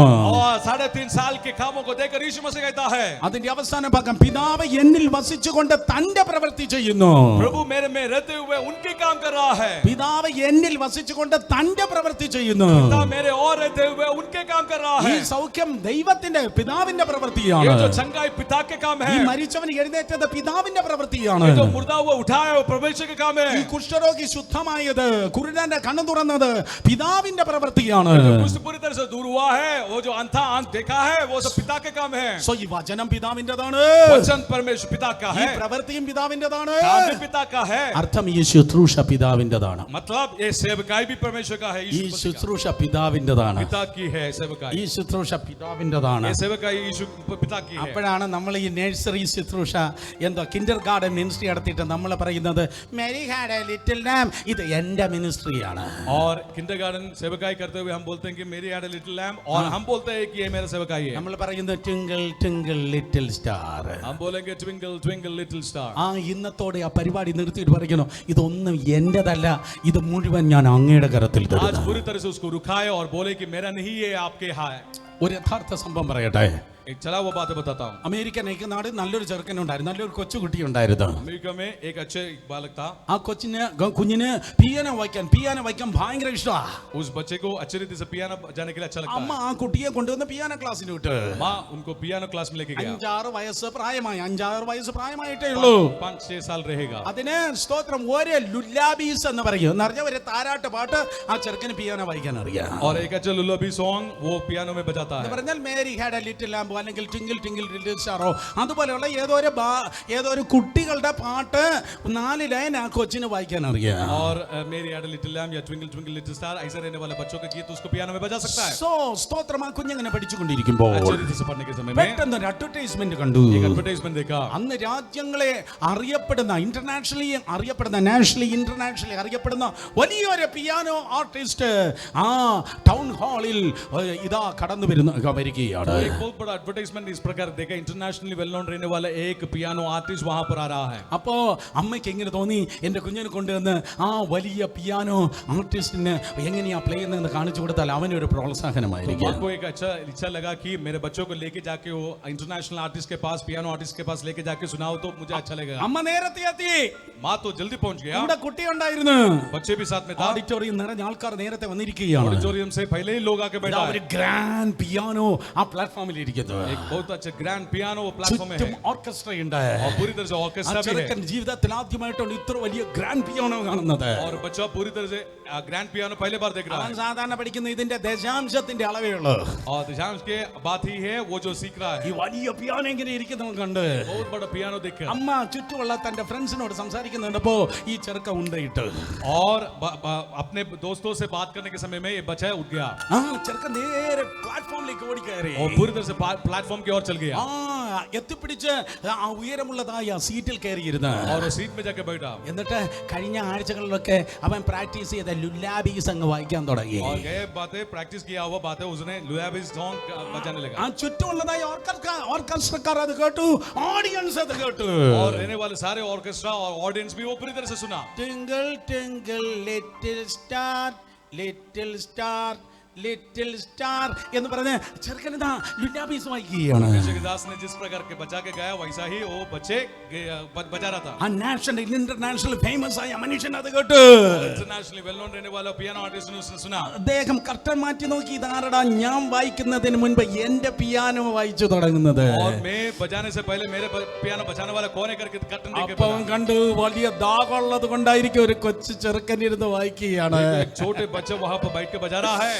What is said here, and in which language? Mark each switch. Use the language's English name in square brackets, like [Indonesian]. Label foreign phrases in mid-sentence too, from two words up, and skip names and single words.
[Hindi] और 3.5 साल के कामों को देखकर यीशु मसीह कहता है, [Malayalam] അതിന്റെ അവസാന ഭാഗം, പിതാവ് എന്നിൽ വസിച്ചുകൊണ്ട് തന്റെ പ്രവൃത്തി ചെയ്യുന്നു. [Hindi] प्रभु मेरे में रहते हुए उनके काम कर रहा है। [Malayalam] പിതാവ് എന്നിൽ വസിച്ചുകൊണ്ട് തന്റെ പ്രവൃത്തി ചെയ്യുന്നു. [Hindi] पिता मेरे और रहते हुए उनके काम कर रहा [Malayalam] ഈ [Hindi] है। [Malayalam] സൗഖ്യം ദൈവത്തിന്റെ പിതാവിന്റെ [Hindi] ये [Malayalam] പ്രവൃത്തിയാണ്. [Hindi] जो चंगाई पिता के काम [Malayalam] ഈ [Hindi] है, [Malayalam] മരിച്ചവൻ എഴുന്നേറ്റത് പിതാവിന്റെ പ്രവൃത്തിയാണ്. [Hindi] ये जो मुर्दा हुआ उठाया वो परमेश्वर के काम [Malayalam] ഈ [Hindi] है। [Malayalam] കുഷ്ഠരോഗി ശുദ്ധമായത്, കുരുടന്റെ കണ്ണു തുറന്നത് പിതാവിന്റെ പ്രവൃത്തിയാണ്. [Hindi] कुछ पूरी तरह से दूर हुआ है, वो जो अंधा आंख देखा है, वो सब पिता के काम है। [Malayalam] സോ ഈ വചനം പിതാവിന്റേതാണ്, [Hindi] वचन परमेश्वर पिता का [Malayalam] ഈ [Hindi] है, [Malayalam] പ്രവൃത്തിയും പിതാവിന്റേതാണ്. [Hindi] काम भी पिता का है। [Malayalam] അർത്ഥം ഈ ശുശ്രൂഷ പിതാവിന്റേതാണ്. [Hindi] मतलब ये सेवकाई भी परमेश्वर का है, [Malayalam] ഈ [Hindi] यीशु मसीह का। [Malayalam] ശുശ്രൂഷ പിതാവിന്റേതാണ്. [Hindi] पिता की है सेवकाई, [Malayalam] ഈ ശുശ്രൂഷ പിതാവിന്റേതാണ്. [Hindi] ये सेवकाई यीशु पिता की है। [Malayalam] അപ്പോഴാണ് നമ്മൾ ഈ നഴ്സറി ശുശ്രൂഷ, എന്തോ കിൻഡർ ഗാർഡൻ മിനിസ്ട്രി നടത്തിയിട്ട് നമ്മൾ പറയുന്നത് മേരി ഹാഡ് എ ലിറ്റിൽ ലാം, ഇത് എന്റെ മിനിസ്ട്രിയാണ്. [Hindi] और किंडरगार्टन सेवकाई करते हुए हम बोलते हैं कि मेरी हैड अ लिटिल लैम्ब, और हम बोलते हैं कि ये मेरा सेवकाई है। [Malayalam] നമ്മൾ പറയുന്നത് ട്വിങ്കിൾ ട്വിങ്കിൾ ലിറ്റിൽ സ്റ്റാർ. [Hindi] हम बोलेंगे ट्विंकल ट्विंकल लिटिल स्टार। [Malayalam] ആ ഇന്നത്തോടെ ആ പരിപാടി നിർത്തിയിട്ട് പറയുന്നു, ഇതൊന്നും എന്റേതല്ല, ഇത് മുഴുവൻ ഞാൻ അങ്ങയുടെ കരത്തിൽ [Hindi] आज [Malayalam] തരുന്നു. [Hindi] पूरी तरह से उसको रुकाए और बोले कि मेरा नहीं, ये आपके यहाँ है। [Malayalam] ഒരു യഥാർത്ഥ സംഭവം പറയട്ടെ. [Hindi] एक चला हुआ बात बताता हूँ। [Malayalam] അമേരിക്കൻ ഐക്യനാട് നല്ലൊരു ചെറുക്കനുണ്ടായിരുന്നു, നല്ലൊരു കൊച്ചുകുട്ടി ഉണ്ടായിരുന്നു. [Hindi] अमेरिका में एक अच्छे बालक था। [Malayalam] ആ കുഞ്ഞിന് പിയാനോ വായിക്കാൻ ഭയങ്കര ഇഷ്ടമാണ്. [Hindi] उस बच्चे को अच्छे रीति से पियानो बजाने के लिए अच्छा लगता [Malayalam] അമ്മ [Hindi] है। [Malayalam] ആ കുട്ടിയെ കൊണ്ടുവന്ന് പിയാനോ ക്ലാസ്സിന് വിട്ട്. [Hindi] माँ उनको पियानो क्लास में लेके गया। [Malayalam] 5-6 വയസ്സ് പ്രായമായിട്ടേ ഉള്ളൂ. [Hindi] 5-6 साल रहेगा। [Malayalam] അതിന് സ്തോത്രം ഒരു ലുല്ലാബീസ് എന്ന് പറയും, എന്ന് പറഞ്ഞ ഒരു താരാട്ട് പാട്ട് ആ ചെറുക്കന് പിയാനോ വായിക്കാൻ അറിയാം. [Hindi] और एक अच्छा लुल्लाबी सॉन्ग वो पियानो में बजाता [Malayalam] എന്ന് [Hindi] है। [Malayalam] പറഞ്ഞാൽ മേരി ഹാഡ് എ ലിറ്റിൽ ലാമ്പോ അല്ലെങ്കിൽ ടിങ്കിൾ ടിങ്കിൾ ലിറ്റിൽ സ്റ്റാറോ അതുപോലെയുള്ള ഏതോ ഒരു കുട്ടികളുടെ പാട്ട് 4 ലൈൻ ആ കൊച്ചിന് വായിക്കാൻ അറിയാം. [Hindi] और मेरी हैड अ लिटिल लैम्ब या ट्विंकल ट्विंकल लिटिल स्टार ऐसे रहने वाले बच्चों के गीत उसको पियानो में बजा सकता है। [Malayalam] സോ സ്തോത്രം ആ കുഞ്ഞിങ്ങനെ പഠിച്ചുകൊണ്ടിരിക്കുമ്പോൾ [Hindi] अच्छे रीति से पढ़ने के समय में [Malayalam] പെട്ടെന്ന് ഒരു അഡ്വർടൈസ്മെന്റ് കണ്ടു. [Hindi] एक एडवर्टाइजमेंट देखा। [Malayalam] അന്ന് രാജ്യങ്ങളെ അറിയപ്പെടുന്ന, [English] nationally internationally [Malayalam] അറിയപ്പെടുന്ന വലിയൊരു [English] piano artist [Malayalam] ആ ടൗൺ ഹാളിൽ ഇതാ കടന്നു വരികയാണ്. [Hindi] एक बहुत बड़ा एडवर्टाइजमेंट इस प्रकार देखा, [English] internationally well known [Hindi] रहने वाला एक [English] piano artist [Hindi] वहां पर आ रहा है। [Malayalam] അപ്പോ അമ്മയ്ക്ക് എങ്ങനെ തോന്നി, എന്റെ കുഞ്ഞിനെ കൊണ്ടുവന്ന് ആ വലിയ പിയാനോ ആർട്ടിസ്റ്റിന് എങ്ങനെയാ പ്ലേ ചെയ്യുന്നതെന്ന് കാണിച്ചു കൊടുത്താൽ അവനൊരു പ്രോത്സാഹനമായിരിക്കും. [Hindi] आपको एक अच्छा इच्छा लगा कि मेरे बच्चों को लेके जाके वो [English] international artist [Hindi] के पास, [English] piano artist [Hindi] के पास लेके जाके सुनाओ तो मुझे अच्छा लगेगा। [Malayalam] അമ്മ നേരത്തെ എത്തി, [Hindi] माँ तो जल्दी पहुंच गया, [Malayalam] ഇവിടെ കുട്ടി ഉണ്ടായിരുന്നു. [Hindi] बच्चे भी साथ में था। [Malayalam] ഓഡിറ്റോറിയം നിറഞ്ഞ ആൾക്കാർ നേരത്തെ വന്നിരിക്കുകയാണ്. [Hindi] ऑडिटोरियम से पहले ही लोग आके बैठा [Malayalam] ഒരു [Hindi] है। [English] grand piano [Malayalam] ആ പ്ലാറ്റ്ഫോമിൽ ഇരിക്കുന്നു. [Hindi] एक बहुत अच्छा [English] grand piano [Hindi] वो प्लेटफॉर्म में [Malayalam] ചുറ്റും [Hindi] है [Malayalam] ഓർക്കസ്ട്ര ഉണ്ട്. [Hindi] और पूरी तरह से ऑर्केस्ट्रा भी है। [Malayalam] ചെറുക്കൻ ജീവിതത്തിൽ ആദ്യമായിട്ടാണ് ഇത്ര വലിയ [English] grand piano [Malayalam] കാണുന്നത്. [Hindi] और बच्चा पूरी तरह से [English] grand piano [Hindi] पहले बार देख रहा [Malayalam] അവൻ [Hindi] है। [Malayalam] സാധാരണ പഠിക്കുന്ന ഇതിന്റെ ദശാംശത്തിന്റെ അളവേ ഉള്ളൂ. [Hindi] और दशांश के बात ही है वो जो सीख रहा [Malayalam] ഈ [Hindi] है। [Malayalam] വലിയ പിയാനോ ഇങ്ങനെ ഇരിക്കുന്നത് കണ്ട് [Hindi] बहुत बड़ा पियानो देख कर [Malayalam] അമ്മ ചുറ്റുമുള്ള തന്റെ ഫ്രണ്ട്സിനോട് സംസാരിക്കുന്നുണ്ടപ്പോ ഈ ചെറുക്ക ഉണ്ടയിട്ട് [Hindi] और अपने दोस्तों से बात करने के समय में ये बच्चा उठ गया [Malayalam] ആ ചെറുക്കൻ നേരെ പ്ലാറ്റ്ഫോമിലേക്ക് ഓടി കയറി. [Hindi] और पूरी तरह से प्लेटफॉर्म की ओर चल गया। [Malayalam] ആ എത്തിപ്പിടിച്ച് ആ ഉയരമുള്ളതായ സീറ്റിൽ കയറിയിരുന്ന് [Hindi] और वो सीट में जाके बैठा [Malayalam] എന്നിട്ട് കഴിഞ്ഞ ആഴ്ചകളിലൊക്കെ അവൻ പ്രാക്ടീസ് ചെയ്ത ലുല്ലാബീസ് അങ്ങ് വായിക്കാൻ തുടങ്ങി. [Hindi] और गए बातें प्रैक्टिस किया हुआ बातें उसने लुयाबीस सॉन्ग बजाने लगा [Malayalam] ആ ചുറ്റുമുള്ളതായ ഓർക്കസ്ട്രക്കാർ അത് കേട്ടു, ഓഡിയൻസ് അത് കേട്ടു. [Hindi] और रहने वाले सारे ऑर्केस्ट्रा और ऑडियंस भी वो पूरी तरह से सुना. [English] tingle tingle little star, little star, little star [Malayalam] എന്ന് പറഞ്ഞ് ചെറുക്കനിതാ ലുല്ലാബീസ് വായിക്കുകയാണ്. [Hindi] दास ने जिस प्रकार के बजा के गाया वैसा ही वो बच्चे बजा रहा था. [Malayalam] ആ [English] national international famous [Malayalam] ആയ മനുഷ്യൻ അത് കേട്ടു. [English] internationally well known [Hindi] रहने वाला [English] piano artist [Hindi] ने उसने सुना. [Malayalam] അദ്ദേഹം കർട്ടൻ മാറ്റി നോക്കി, ഇതാരടാ ഞാൻ വായിക്കുന്നതിന് മുൻപ് എന്റെ പിയാനോ വായിച്ചു തുടങ്ങുന്നത്. [Hindi] और मैं बजाने से पहले मेरे पियानो बजाने वाला कौन है करके कर्टन देख के [Malayalam] അപ്പം കണ്ടു വലിയ ദാഹമുള്ളത് കൊണ്ടായിരിക്കും ഒരു കൊച്ചു ചെറുക്കൻ ഇരുന്ന് വായിക്കുകയാണ്. [Hindi] एक छोटे बच्चे वहां पर बैठ के बजा रहा है.